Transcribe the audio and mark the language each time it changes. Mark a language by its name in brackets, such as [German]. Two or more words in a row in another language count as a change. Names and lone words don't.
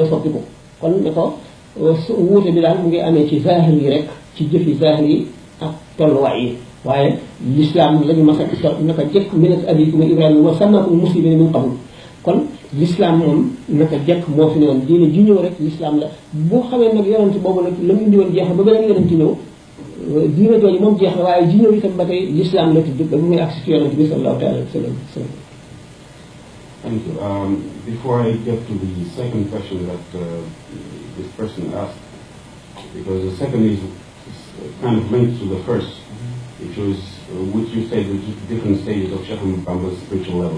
[Wolof] soppi ko kon ne ko wuute bi daal mu ngi amee ci zahir yi rek ci jëfi zahir yi ak tolluwaay yi waaye l'islam la ñu mas a naka jëkk [Arabic] ملة أبيكم إبراهيم وسماكم المسلمين من قبل [Wolof] kon l'islam moom naka jëkk moo fi ne woon diine ji ñëw rek l'islam la boo xamee nag yonent boobu nag la mu indi woon jeex na ba beneen yonent ñëw diine jooju moom jeex na waaye ji ñëw itam ba tey l'islam la tudd ba mu muy agsi ci yonent bi [Arabic] صلى الله عليه وسلم. [English] Thank you. Before I get to the second question that this person asked, because the second is kind of linked to the first, which you said, which is different stages of Sheikh Ahmad Bamba's spiritual level.